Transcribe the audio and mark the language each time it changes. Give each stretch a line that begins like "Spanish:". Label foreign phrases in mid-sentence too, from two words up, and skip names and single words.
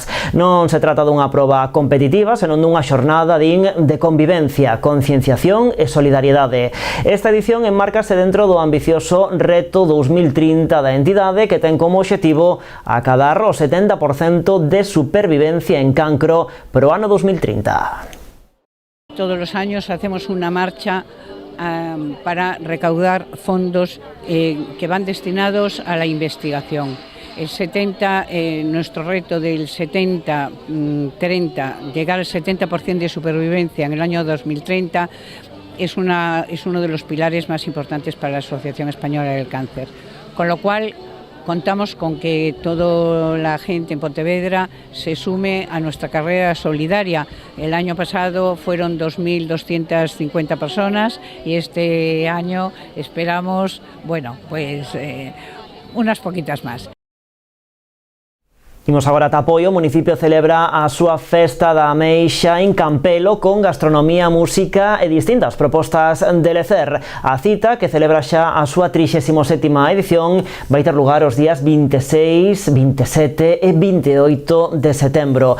Galician: Non se trata dunha proba competitiva, senón dunha xornada de convivencia, concienciación e solidariedade. Esta edición enmárcase dentro do ambicioso reto 2030 da entidade, que ten como obxectivo acadar o 70% de supervivencia en cancro para o ano 2030.
Spanish: Todos los años hacemos una marcha para recaudar fondos que van destinados a la investigación. Nuestro reto del 70-30, llegar al 70% de supervivencia en el año 2030, es uno de los pilares más importantes para la Asociación Española del Cáncer. Con lo cual, contamos con que toda la gente en Pontevedra se sume a nuestra carrera solidaria. El año pasado fueron 2.250 personas y este año esperamos, unas poquitas más.
Galician: Imos agora a Tapoio. O municipio celebra a súa festa da ameixa en Campelo con gastronomía, música e distintas propostas de lecer. A cita, que celebra xa a súa 37ª edición, vai ter lugar os días 26, 27 e 28 de setembro.